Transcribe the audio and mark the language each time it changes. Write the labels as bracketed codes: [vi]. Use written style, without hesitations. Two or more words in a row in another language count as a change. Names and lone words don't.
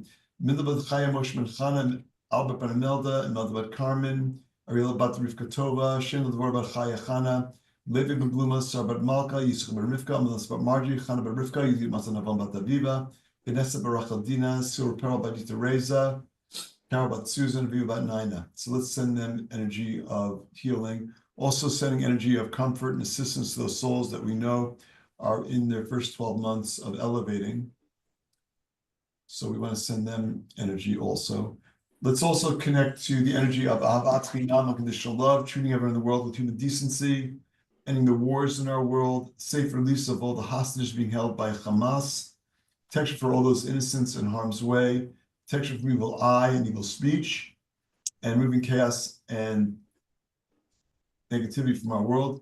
[en] Mindabat Chaya Moshe Ben Chana, Albert Ben Imelda, Imelda Bat Carmen, Ariela Bat Rivka Tova, Shem Dvor Bat Chaya Chana, Levi Ben Bluma, Sarbat Malka, Yisuk Ben Rivka, Melas Bat Margie, Chana Ben Rivka, Yudit Masanavam Bat Aviva, Vanessa Barachel Dina, Sur Perel Bat Yita Reza, Carol Bat Susan, Aviva Bat Naina. So let's send them energy of healing. Also sending energy of comfort and assistance to those souls that we know are in their first 12 months of elevating. So we want to send them energy also. Let's also connect to the energy of [he] אהבת חינם, [en] unconditional love, treating everyone in the world with human decency, ending the wars in our world, safe release of all the hostages being held by Hamas, protection for all those innocents in harm's way, protection from evil eye and evil speech, and removing chaos and negativity from our world.